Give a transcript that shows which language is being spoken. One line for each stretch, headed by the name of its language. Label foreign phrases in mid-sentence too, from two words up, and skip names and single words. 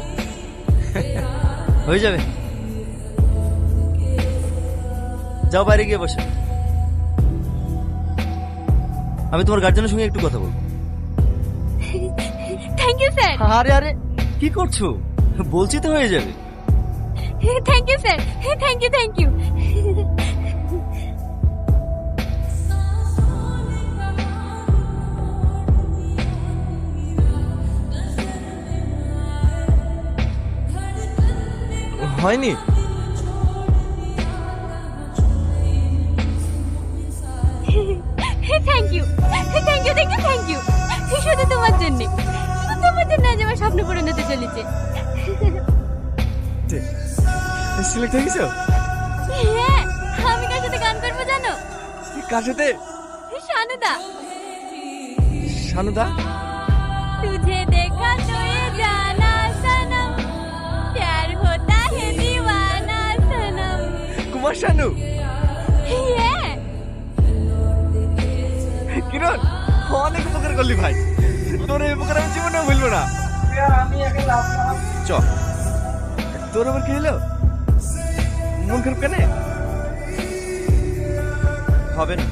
Bangla: হয়ে যাবে, যাও বাইরে গিয়ে বসে। আমি তোমার গার্জেনের সঙ্গে একটু কথা বলবো।
English: thank you sir.
Bangla: আরে আরে, কি করছো? বলছি তো হয়ে যাবে।
English: thank you sir, thank you thank you.
Bangla: হয়নি?
English: thank you thank you thank you thank you.
Bangla: শুধু তোমার জন্য, তোমার জন্য আজ আমার স্বপ্ন পূরণ হতে চলেছে। সিলেক্ট হয়ে গেছো? হ্যাঁ, আমি কার সাথে গান করবো জানো? কার সাথে? শানুদা। শানুদা?
Hindi: तुझे देखा तो ये जाना सनम, प्यार होता है दीवाना सनम।
Bangla: কুমার শানু? হ্যাঁ। কিরণ, অনেক উপকার করলি ভাই। তোর এই উপকার আমি জীবনেও ভুলবো না। চ, তোর আবার কি হলো? মন খারাপ কেন? হবে না।